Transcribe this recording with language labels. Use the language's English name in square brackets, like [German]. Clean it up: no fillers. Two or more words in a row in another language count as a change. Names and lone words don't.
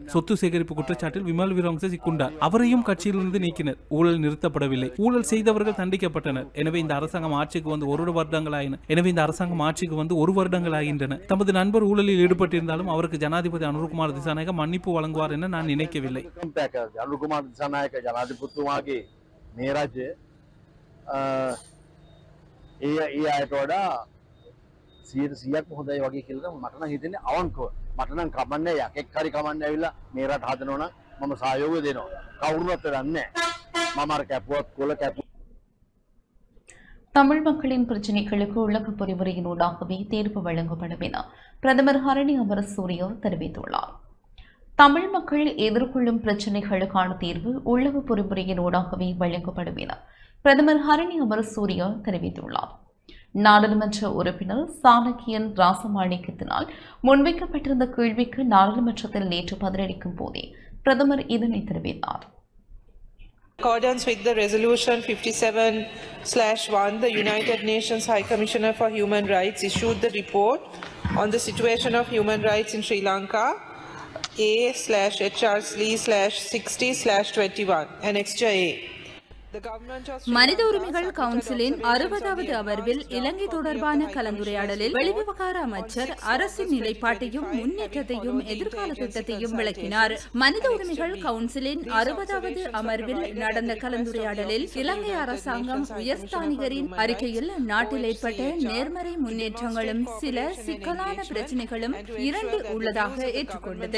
[Tamil] சொத்து சேகரிப்பு குற்றச்சாட்டில் விமல் வீரவங்ச சிக்குண்டார். அவரையும் கட்சியிலிருந்து நீக்கினர். ஊழல் நிறுத்தப்படவில்லை. ஊழல் செய்தவர்கள் தண்டிக்கப்பட்டனர். எனவே இந்த அரசாங்கம் அரசாங்கம் ஆட்சிக்கு வந்து 1 வருடங்களாயின. எனவே இந்த அரசாங்கம் ஆட்சிக்கு வந்து 1 வருடங்களாகின்றன. தமது நண்பர் ஊழலில் ஈடுபட்டிருந்தாலும் அவருக்கு ஜனாதிபதி அனுரகுமார் திசாநாயக்க மன்னிப்பு வழங்குவார் என நான் நினைக்கவில்லை. [Sinhala] අනුරුකුමාර දිසානායක ජනාධිපතිතුමාගේ මේ රජය ඒ අයට වඩා 100%ක් හොඳයි වගේ කියලා මට නම් හිතෙන්නේ අවංකව. මට නම් කමන්නේ යකෙක් හරි කමන්නේ ඇවිල්ලා මේ රට හදනවා නම් මම සහයෝගය දෙනවා. කවුරුවත් දන්නේ නැහැ. මම අර කැපුවත් කොළ කැපුවත් [Tamil] தமிழ் மக்களின் பிரச்சினைகளுக்கு உலக பொறிமுறையினூடாகவே தீர்ப்பு வழங்கப்படும் என பிரதமர் ஹரணி அமரசூரிய தெரிவித்துள்ளார். தமிழ் மக்கள் எதிர்கொள்ளும் பிரச்சினைகளுக்கான தீர்வு உள்ளக பொறிமுறையினூடாகவே வழங்கப்படும் என பிரதமர் ஹரணி அமரசூரிய தெரிவித்துள்ளார். நாடாளுமன்ற உறுப்பினர் சாணக்கியன் ராசமாணிக்கத்தினால் முன்வைக்கப்பட்டிருந்த கேள்விக்கு நாடாளுமன்றத்தில் நேற்று பதிலளிக்கும் போதே பிரதமர் இதனை தெரிவித்தார். [English] In accordance with the resolution 57/1, the United Nations High Commissioner for Human Rights issued the report on the situation of human rights in Sri Lanka A/HRC/60/21 Annexure A. [Tamil] மனித உரிமைகள் கவுன்சிலின் 60வது அமர்வில் இலங்கை தொடர்பான கலந்துரையாடலில் வெளிவிவகார அமைச்சர் அரசின் நிலைப்பாட்டையும் முன்னேற்றத்தையும் எதிர்கால திட்டத்தையும் விளக்கினார். மனித உரிமைகள் கவுன்சிலின் 60வது அமர்வில் நடந்த கலந்துரையாடலில் இலங்கை அரசாங்கம் உயர்ஸ்தானிகரின் அறிக்கையில் நாட்டில் ஏற்பட்ட நேர்மறை முன்னேற்றங்களும் சில சிக்கலான பிரச்சினைகளும் 2 உள்ளதாக ஏற்றுக்கொண்டது.